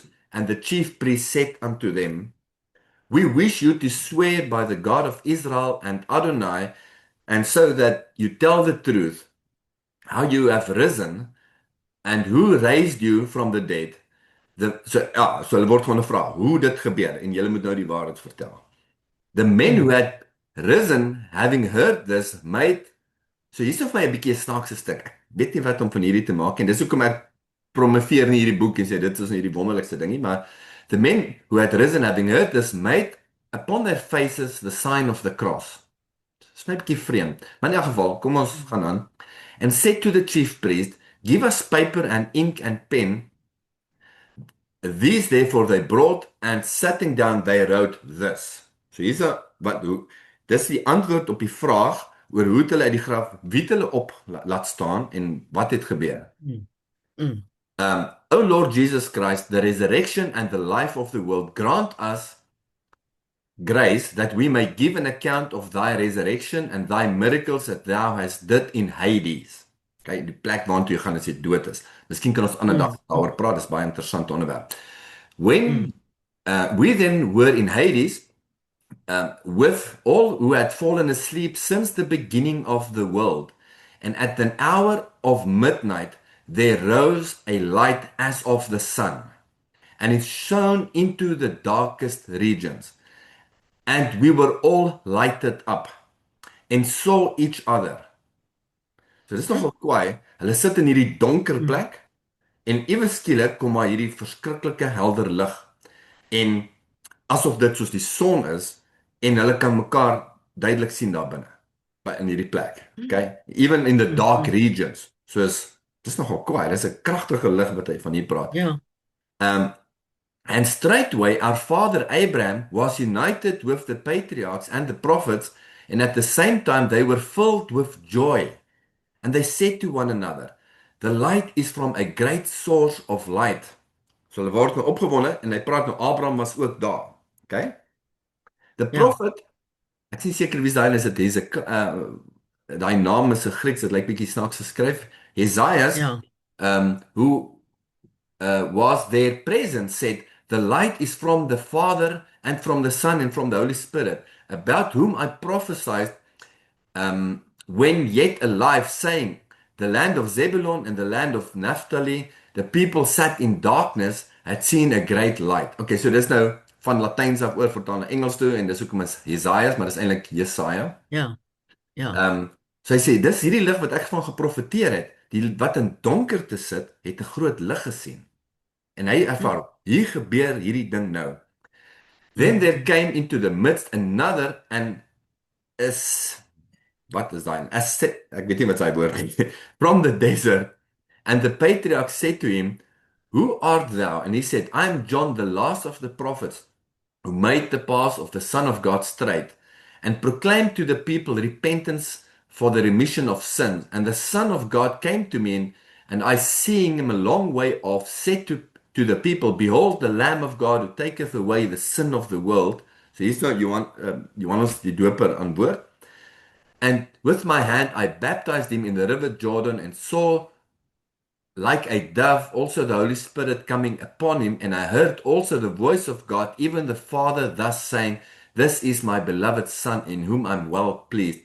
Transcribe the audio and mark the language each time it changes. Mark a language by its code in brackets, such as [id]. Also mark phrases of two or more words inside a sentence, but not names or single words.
[en] And the chief priest said unto them, we wish you to swear by the God of Israel and Adonai, and so that you tell the truth, how you have risen, and who raised you from the dead. [af] So hulle word gewoon gevra, hoe dit gebeur, en julle moet nou die waarheid vertel. [en] The men who had risen, having heard this, made, [af] so hier is vir my 'n bietjie 'n snaakse stuk, ek weet nie wat om van hierdie te maak, en dis hoekom ek promoveer in hierdie boek en sê, dit is nie die wonderlikste ding nie, maar [en] the men who had risen, having heard this, made upon their faces the sign of the cross. [af] Dis net 'n bietjie vreemd. Maar in elk geval, kom ons gaan aan. [en] And said to the chief priest, give us paper and ink and pen. These therefore they brought, and sitting down they wrote this. [af] So hier's dis die antwoord op die vraag oor hoe hulle uit die graf, wie hulle op laat staan en wat het gebeur. [en] O Lord Jesus Christ, the resurrection and the life of the world, grant us grace that we may give an account of thy resurrection and thy miracles that thou hast did in Hades. [af] Okay, die plek waartoe jy gaan as jy dood is. Miskien kan ons ander dag daaroor praat, dis baie interessante onderwerp. [en] When we then were in Hades, with all who had fallen asleep since the beginning of the world, and at an hour of midnight there rose a light as of the sun, and it shone into the darkest regions. And we were all lighted up and saw each other. [af] So dis nogal kwaai. Hulle sit in hierdie donker plek en ewe skielik kom maar hierdie verskriklike helder lig en asof dit soos die son is en hulle kan mekaar duidelik sien daar binne in hierdie plek. Okay? [en] Even in the dark regions. [af] Soos dis nogal kwaai. Dis 'n kragtige lig wat hy van hier praat. Ja, [en] Um and straightway our father Abraham was united with the patriarchs and the prophets, and at the same time they were filled with joy. And they said to one another, the light is from a great source of light. [af] So hulle word nou opgewonde en hy praat nou Abraham was ook daar. [en] Okay? The [af] ja, prophet, ek is nie seker wie daai is, dit is 'n daai naam is 'n Grieks, dit lyk bietjie snaaks geskryf. Jesajas, ja, [en] who was there present, said, the light is from the Father and from the Son and from the Holy Spirit, about whom I prophesied when yet alive, saying, the land of Zebulun and the land of Naphtali, the people sat in darkness, had seen a great light. [af] Okay, so dis nou van Latyns af oor vertaal na Engels toe, en dis hoekom is Jesajas, maar dis eintlik Jesaja. ja, ja. So hy sê, dis hierdie lig wat ek van geprofeteer het, die wat in donkerte sit, het 'n groot lig gesien. En hy ervaar, hier gebeur hierdie ding nou. [en] Then there came into the midst another and [af] is wat is daai? Ek weet nie wat sy woord is. [en] From the desert. And the patriarch said to him, who art thou? And he said, I am John, the last of the prophets, who made the path of the Son of God straight, and proclaimed to the people repentance for the remission of sins. And the Son of God came to me, and I, seeing him a long way off, said to the people, behold, the Lamb of God who taketh away the sin of the world. [af] So hier's nou Johannes die doper aan boord. [en] And with my hand I baptized him in the river Jordan, and saw like a dove also the Holy Spirit coming upon him. And I heard also the voice of God, even the Father, thus saying, this is my beloved Son, in whom I'm well pleased.